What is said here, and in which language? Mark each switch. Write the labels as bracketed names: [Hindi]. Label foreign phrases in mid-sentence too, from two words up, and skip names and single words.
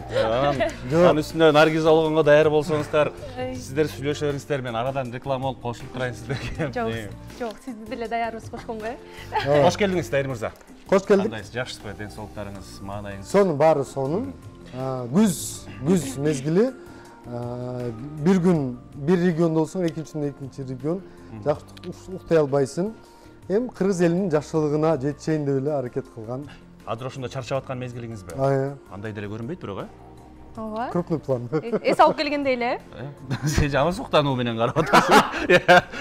[Kyrgyz] Анын үстүнө Наргиза болгонго даяр болсоңуздар, сиздер сүйлөшөңүздөр, мен арадан реклама болуп кошулуп турайын сиздерге. Жок, сизди деле даярбыз кошконго. Кош келдиңиз Дайыр мырза. Кош келдик. Кандайсыз, жакшысызбы? Ден соолуктарыңыз, маанайыңыз? Сонун баары сонун. Күз мезгили. Bir gün bir rегионда болсоң, экинчи регион жакшы уктай албайсың. Эми кыргыз элинин жакшылыгына жетишейин деп эле аракет кылган. Азыр ошондо чарчап аткан мезгилиңизби? Андай деле көрүнбөйт бирок, Ооба. [Russian] Крупный план. [Kyrgyz] Эс алып келгендей эле. Сен жаман суктануу менен карап атасың.